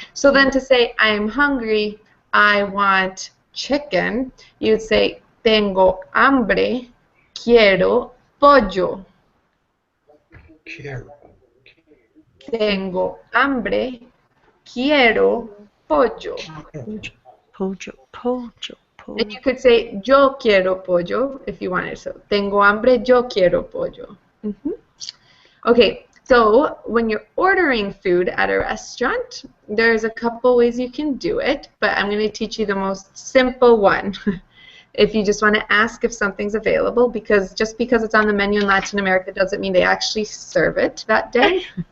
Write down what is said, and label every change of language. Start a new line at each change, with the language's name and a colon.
English: So then to say I am hungry, I want chicken, you'd say
Spanish: tengo hambre, quiero pollo. Quiero. Tengo hambre, quiero pollo. Pollo.
English: And you could say
Spanish: yo quiero pollo
English: if you wanted. So
Spanish: tengo hambre, yo quiero pollo.
English: Okay, so when you're ordering food at a restaurant, there's a couple ways you can do it, but I'm going to teach you the most simple one. If you just want to ask if something's available, because just because it's on the menu in Latin America doesn't mean they actually serve it that day.